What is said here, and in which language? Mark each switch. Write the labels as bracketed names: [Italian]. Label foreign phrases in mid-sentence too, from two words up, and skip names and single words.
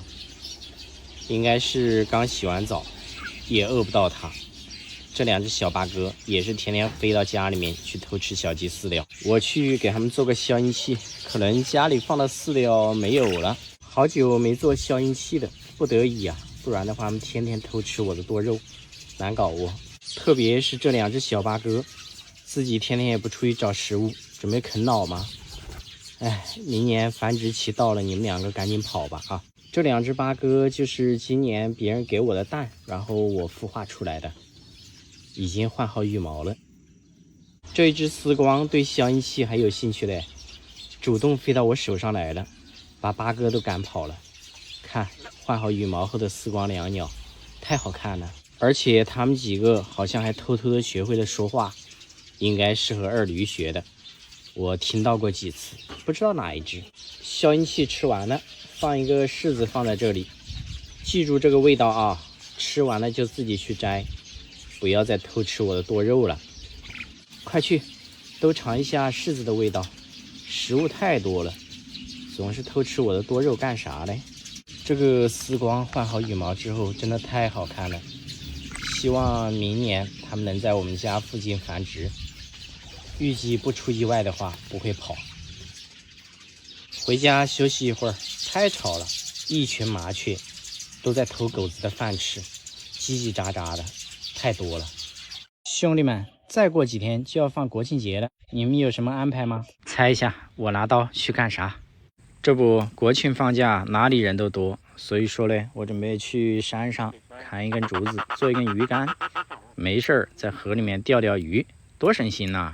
[Chinese] 應該是剛洗完澡，也餓不到它。這兩隻小八哥也是天天飛到家裡面去偷吃小雞飼料。我去給他們做個消音器，可能家裡放的飼料沒有了，好久沒做消音器了，不得已啊，不然的話他們天天偷吃我的多肉，難搞我。特別是這兩隻小八哥，自己天天也不出去找食物，準備啃老嗎？哎，明年繁殖期到了，你們兩個趕緊跑吧啊！這兩隻八哥就是今年別人給我的蛋，然後我孵化出來的，已經換好羽毛了。這一隻絲光對消音器還有興趣嘞，主動飛到我手上來了，把八哥都趕跑了。看，換好羽毛後的絲光椋鳥，太好看了。而且他們幾個好像還偷偷的學會了說話，應該是和二驢學的。我聽到過幾次，不知道哪一隻。消音器吃完了，放一個柿子放在這裡，記住這個味道啊！吃完了就自己去摘，不要再偷吃我的多肉了。快去，都嘗一下柿子的味道。食物太多了，總是偷吃我的多肉幹啥嘞？這個絲光換好羽毛之後，真的太好看了。希望明年它們能在我們家附近繁殖。預計不出意外的話，不會跑。回家休息一會兒，太吵了，一群麻雀都在偷狗子的飯吃，嘰嘰喳喳的，太多了。兄弟們，再過幾天就要放國慶節了，你們有什麼安排嗎？猜一下，我拿刀去幹啥？這不，國慶放假哪裡人都多，所以說嘞，我準備去山上砍一根竹子，做一根魚竿，沒事兒在河裡面釣釣魚，多省心吶！